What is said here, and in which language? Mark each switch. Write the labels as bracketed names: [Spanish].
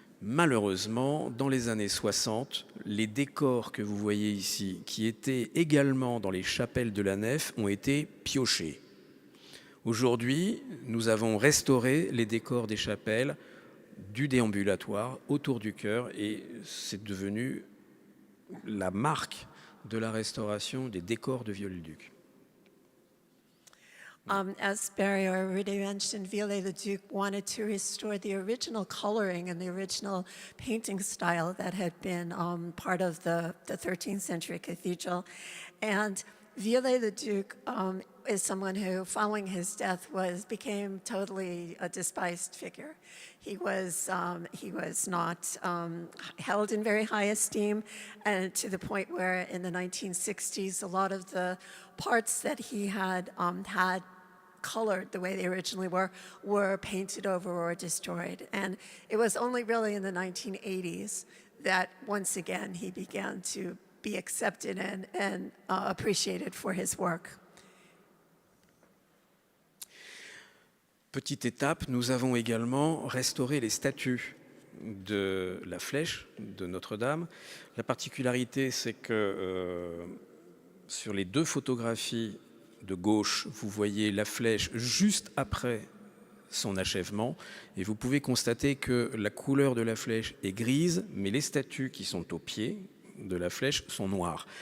[French] Malheureusement, dans les années 60, les décors que vous voyez ici, qui étaient également dans les chapelles de la nef, ont été piochés. Aujourd'hui, nous avons restauré les décors des chapelles, du déambulatoire autour du chœur, et c'est devenu la marque de la restauration des décors de Viollet-le-Duc. [English] As Barry already mentioned, Viollet-le-Duc wanted to restore the original coloring and the original painting style that had been part of the 13th century cathedral. And Viollet-le-Duc is someone who, following his death, became totally a despised figure. He was not held in very high esteem, and to the point where in the 1960s, a lot of the parts that he had colored the way they originally were painted over or destroyed. And it was only really in the 1980s that once again he began to be accepted and appreciated for his work. [French] Petite étape, nous avons également restauré les statues de la flèche de Notre-Dame. La particularité, c'est que sur les deux photographies de gauche, vous voyez la flèche juste après son achèvement, et vous pouvez constater que la couleur de la flèche est grise, mais les statues qui sont au pied de la flèche sont noires.